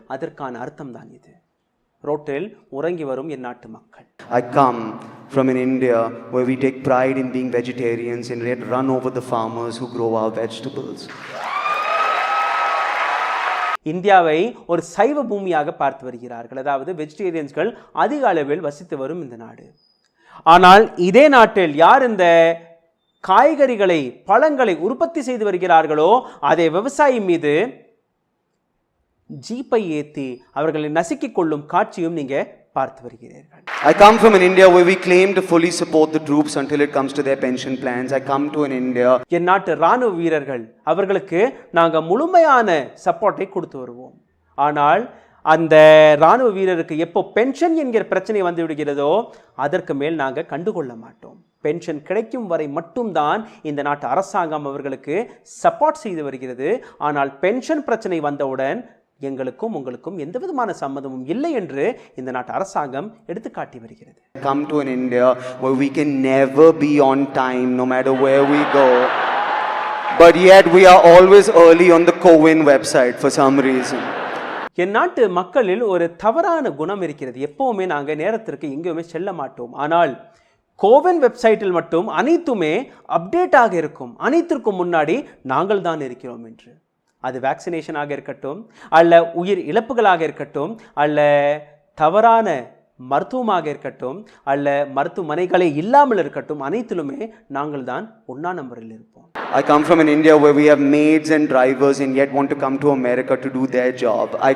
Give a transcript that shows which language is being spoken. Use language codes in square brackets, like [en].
[ta] அதற்கான அர்த்தம் தான் இது. ரோட்டில் உறங்கி வரும் என் நாட்டு மக்கள். [en] I come from an India where we take pride in being vegetarians and yet run over the farmers who grow our vegetables. [ta] இந்தியாவை ஒரு சைவ பூமியாக பார்த்து வருகிறார்கள். அதாவது வெஜிடேரியன்ஸ்கள் அதிக அளவில் வசித்து வரும் இந்த நாடு. ஆனால் இதே நாட்டில் யார் இந்த காய்கறிகளை பழங்களை உற்பத்தி செய்து வருகிறார்களோ அதே விவசாயி மீது ஜீப்பை ஏற்றி அவர்களை நசுக்கிக் கொள்ளும் காட்சியும் நீங்க பார்த்து வருகிறீர்கள். [en] I come from an India where we claim to fully support the troops until it comes to their pension plans. I come to an India. [ta] என் நாட்டு ராணுவ வீரர்கள் அவர்களுக்கு நாங்கள் முழுமையான சப்போர்ட்டை கொடுத்து வருவோம். ஆனால் அந்த ராணுவ வீரருக்கு எப்போ பென்ஷன் என்கிற பிரச்சனை வந்து விடுகிறதோ அதற்கு மேல் நாங்கள் கண்டுகொள்ள மாட்டோம். பென்ஷன் கிடைக்கும் வரை மட்டும்தான் இந்த நாட்டு அரசாங்கம் அவர்களுக்கு சப்போர்ட் செய்து வருகிறது. ஆனால் பென்ஷன் பிரச்சனை வந்தவுடன் எங்களுக்கும் உங்களுக்கும் எந்த விதமான சம்மதமும் இல்லை என்று இந்த நாட்டு அரசாங்கம் எடுத்துக்காட்டி வருகிறது. [en] Come to an India where we can never be on time no matter where we go, but yet we are always early on the CoWIN website for some reason. [ta] என் நாட்டு மக்களில் ஒரு தவறான குணம் இருக்கிறது. எப்பவுமே நாங்கள் நேரத்திற்கு எங்கேயுமே செல்ல மாட்டோம். ஆனால் கோவின் வெப்சைட்டில் மட்டும் அனைத்துமே அப்டேட்டாக இருக்கும். அனைத்திற்கும் முன்னாடி நாங்கள் தான் இருக்கிறோம் என்று. அது வேக்சினேஷனாக இருக்கட்டும், அல்ல உயிர் இழப்புகளாக இருக்கட்டும், அல்ல தவறான மருத்துவமாக இருக்கட்டும், அல்ல மருத்துவமனைகளே இல்லாமல் இருக்கட்டும், அனைத்திலுமே நாங்கள் தான் 1ஆம் நம்பரில் இருப்போம். [en] I come from an India where we have maids and drivers and yet want to come to America to do their job.